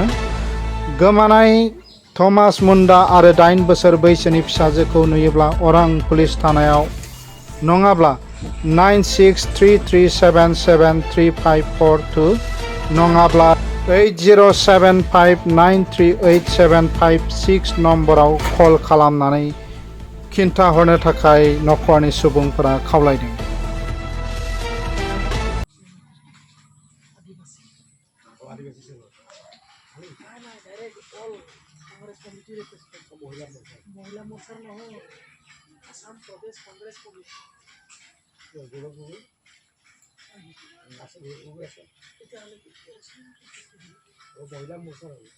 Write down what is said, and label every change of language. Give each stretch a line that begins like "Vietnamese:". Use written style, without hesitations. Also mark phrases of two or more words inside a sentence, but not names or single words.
Bodo: गोमानाय थमास मुन्डा आरो 8 बोसोर बैसोनि फिसाजोखौ नुयोब्ला अरां पुलिस थानायाव नङाब्ला 9633773542 नङाब्ला 8075938756 नम्बराव कल खालामनानै खिन्थाहरनो थाखाय नखरनि सुबुंफोरा खावलायदों।
Assamese: মহিলা মোৰ্চাৰ নহয়, আসাম প্ৰদেশ কংগ্ৰেছ কমিটি মহিলা মোৰ্চাৰ